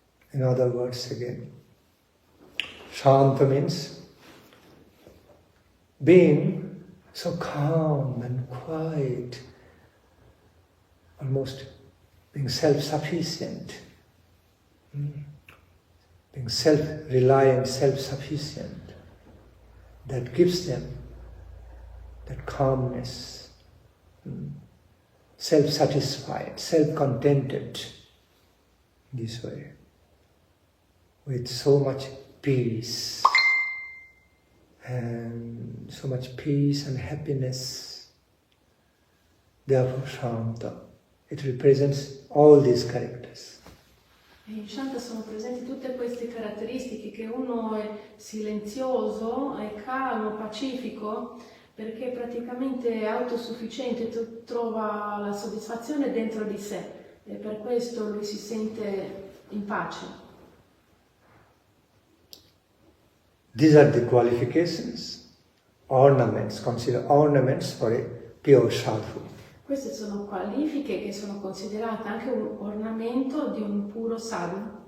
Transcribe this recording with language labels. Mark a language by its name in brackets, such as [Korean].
[English] In other words again, Shanta means being so calm and quiet, almost being self-sufficient, being self-reliant, self-sufficient. That gives them that calmness, self-satisfied, self-contented, this way, with so much peace, and so much peace and happiness. Therefore, Shanta, it represents all these characters. [Italian] In Shanta sono presenti tutte queste caratteristiche, che uno è silenzioso, è calmo, pacifico, perché praticamente è autosufficiente, trova la soddisfazione dentro di sé e per questo lui si sente in pace. [English] These are the qualifications, ornaments, consider ornaments for a pure sadhu. [Italian] Queste sono qualifiche che sono considerate anche un ornamento di un puro sadhu.